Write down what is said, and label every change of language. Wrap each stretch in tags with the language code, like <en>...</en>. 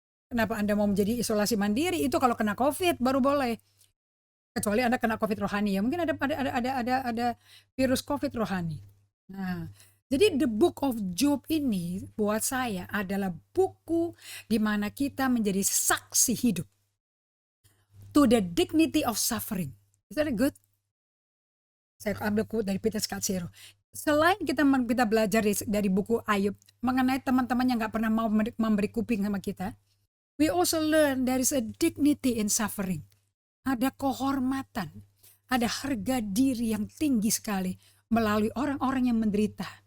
<id>Kenapa Anda mau menjadi isolasi mandiri? Itu kalau kena COVID baru boleh. Kecuali Anda kena COVID rohani ya. Mungkin ada virus COVID rohani. Nah, jadi The Book of Job ini buat saya adalah buku di mana kita menjadi saksi hidup.</id> <en>To the dignity of suffering. Is that good?</en> <id>Saya ambil quote dari Peter Scazzero. Selain kita belajar dari buku Ayub mengenai teman-teman yang gak pernah mau memberi kuping sama kita,</id> <en>we also learn there is a dignity in suffering.</en> <id>Ada kehormatan, ada harga diri yang tinggi sekali melalui orang-orang yang menderita.</id>